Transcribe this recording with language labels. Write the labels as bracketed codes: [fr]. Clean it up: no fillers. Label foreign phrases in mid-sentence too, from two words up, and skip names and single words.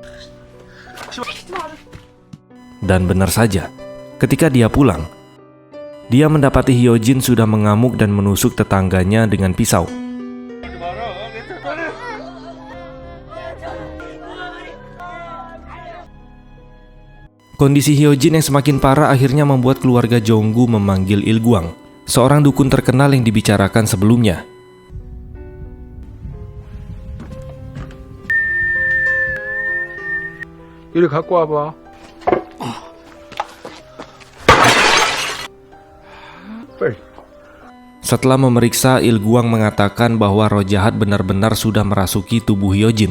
[id] Dan benar saja, ketika dia pulang, dia mendapati Hyojin sudah mengamuk dan menusuk tetangganya dengan pisau. Kondisi Hyojin yang semakin parah akhirnya membuat keluarga Jonggu memanggil Il Guang, seorang dukun terkenal yang dibicarakan sebelumnya. [ko] 이리 갖고 와봐. [id] Setelah memeriksa, Il Guang mengatakan bahwa roh jahat benar-benar sudah merasuki tubuh Hyojin.